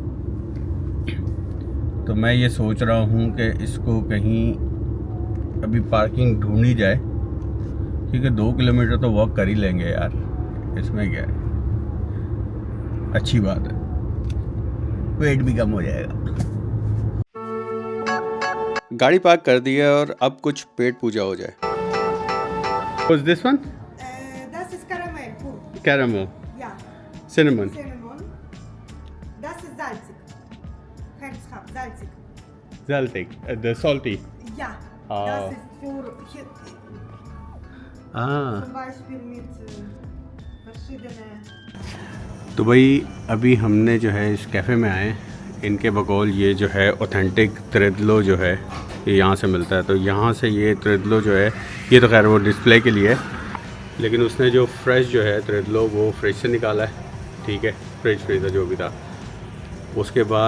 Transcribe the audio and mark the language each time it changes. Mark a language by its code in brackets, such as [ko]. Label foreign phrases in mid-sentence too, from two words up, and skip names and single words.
[hi] तो मैं ये सोच रहा हूँ कि इसको कहीं अभी पार्किंग ढूंढी जाए, क्योंकि 2 किलोमीटर तो वॉक कर ही लेंगे यार, इसमें क्या है, अच्छी बात है, वेट भी कम हो जाएगा। गाड़ी पार्क कर दी है और अब कुछ पेट पूजा हो जाए। [en] What's this one? [de] Das ist Karamell, pur. [en] Caramel, [de] Ja, [en] cinnamon. [de] Cinnamon. Das ist salzig. Herzhaft, salzig. [en] Salzig, the salty. [de] Ja, Ah. das ist für hier, Ah. zum Beispiel mit verschiedenen. [hi] तो भाई अभी हमने जो है इस कैफ़े में आए। इनके बकौल ये जो है ऑथेंटिक त्रेदलो जो है ये यहाँ से मिलता है। तो यहाँ से ये त्रेदलो जो है, ये तो खैर वो डिस्प्ले के लिए है, लेकिन उसने जो फ्रेश जो है त्रेदलो वो फ्रिज से निकाला है, ठीक है, [en] fridge freezer [hi] जो भी था।